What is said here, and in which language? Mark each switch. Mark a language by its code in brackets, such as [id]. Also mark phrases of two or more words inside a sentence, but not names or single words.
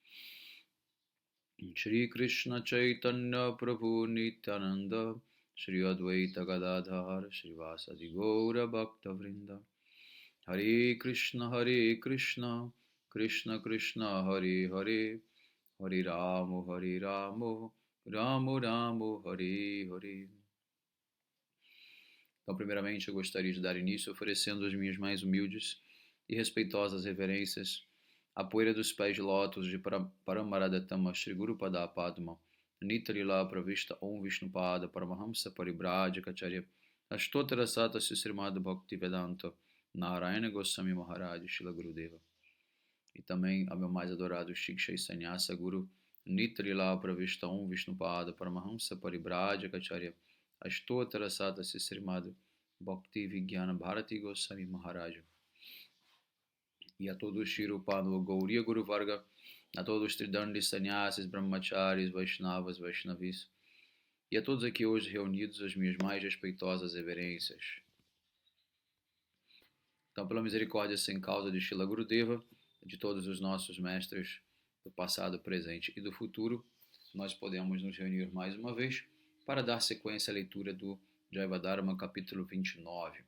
[sa] श्री कृष्ण चैतन्य प्रभु नित्यानन्द श्री अद्वैत गदाधर श्री वासादि गौर भक्त वृन्द हरे कृष्ण कृष्ण कृष्ण हरे हरे हरे रामो रामो रामो हरे हरे Hare Ramo Ramo Ramo Hare Hare. [pt] Então, primeiramente, eu gostaria de dar início oferecendo as minhas mais humildes e respeitosas reverências à poeira dos pés de lótus de Paramaradatama Shri Guru Pada Padma Nitarila Pravishta Om Vishnupada Paramahamsa Paribhajikacharya Ashtotara Sata Srimad Bhaktivedanta Narayana Goswami Maharaj Shila Gurudeva. E também ao meu mais adorado Shiksha Sanyasa Guru Nitrila Pravishta Om Vishnupada Paramahamsa Paribhajikacharya Ashtotara Sata Srimad Bhakti Vigyana Bharati Goswami Maharaj. E a todos Shirupano Gauriya Guru Varga, a todos Tridandi Sannyasis, Brahmacharis, Vaishnavas, Vaishnavis, e a todos aqui hoje reunidos as minhas mais respeitosas reverências. Então, pela misericórdia sem causa de Shila Gurudeva, de todos os nossos mestres do passado, presente e do futuro, nós podemos nos reunir mais uma vez para dar sequência à leitura do Jayavadharma, capítulo 29.